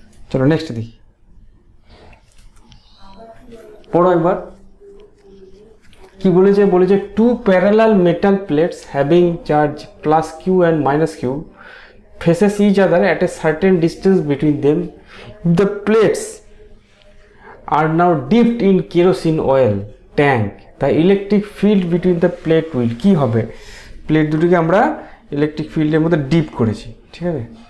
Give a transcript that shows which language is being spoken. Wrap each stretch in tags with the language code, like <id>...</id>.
<bn>চলো নেক্সট দেখি, পড়ো একবার কি বলেছে</bn> <en>Two parallel metal plates having charge +q and -q faces each other at a certain distance between them. The plates are now dipped in kerosene oil tank. The electric field between the plate will</en> <bn>কি হবে? Plate দুটোকে আমরা electric ফিল্ডের মধ্যে deep করেছি, ঠিক আছে।</bn>